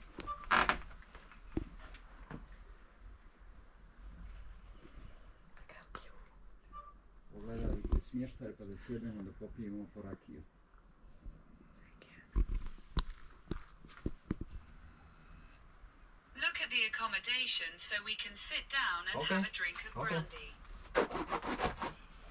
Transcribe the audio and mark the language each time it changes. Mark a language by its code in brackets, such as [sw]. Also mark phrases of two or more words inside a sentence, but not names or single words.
[hr] Pogledaj smještaj kada sjedemo da popijemo po rakiju. [en] Look at the accommodation so we can sit down and Okay. have a drink of Okay. brandy.